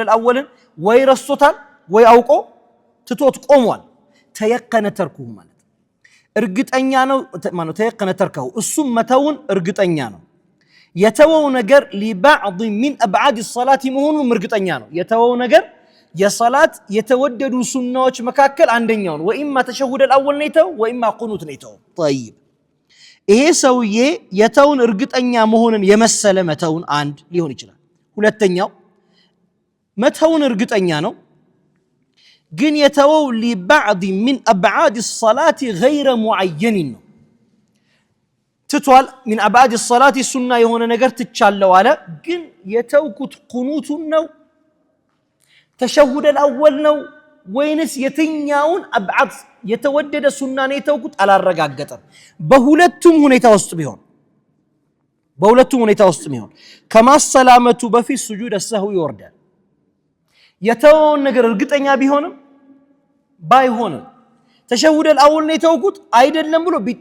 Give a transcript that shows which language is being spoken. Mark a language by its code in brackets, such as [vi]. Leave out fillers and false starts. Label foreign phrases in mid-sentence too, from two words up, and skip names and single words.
[am] الأولን ወይ ረስቶታል ወይ አውቆ ትቶት ቆሟል [ar] تيقن تركه [am] ማለት እርግጠኛ ነው ማለት [ar] تيقن تركه [am] እሱም መተውን እርግጠኛ ነው የተወው ነገር [ar] لبعض من ابعاد الصلاه [am] መሆኑን እርግጠኛ ነው የተወው ነገር የሶላት የተወደዱ ሱናዎች መካከል አንደኛው ነው [ar] وإما التشهد الأول [am] ነው [ar] وإما قنوت [am] ነው طيب ይሄ ሰውዬ የተውን እርግጠኛ መሆኑን የመሰለ መተውን አንድ ሊሆን ይችላል ሁለተኛው መተውን እርግጠኛ ነው ግን የተወው [ar] لبعض من ابعاد الصلاه غير معين [am] ነው ትቷል [ar] من ابعاد الصلاه [am] ሱና የሆነ ነገር ትቻለው አለ ግን የተውኩት ቁኑቱን ነው [ar] التشهد الأول [am] ነው ወይንስ የትኛውን አብዓድ የተወደደ ሱና ነው የተውኩት አላረጋገጠም በሁለቱም ሁኔታ ውስጥ ቢሆን ከማሰላመቱ በፊት [ar] سجود السهو [am] ይወርዳል የተወውን ነገር እርግጠኛ ቢሆንም ባይሆንም [ar] التشهد الأول [am] ነው የተውኩት አይደለም ብሎ